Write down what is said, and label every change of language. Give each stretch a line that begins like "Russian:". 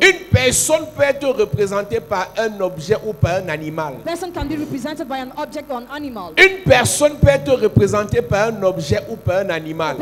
French: une personne peut être représentée par un objet ou par un animal.
English: person can be represented by an object or an animal.
French: Une personne peut être représentée par un objet ou par un animal.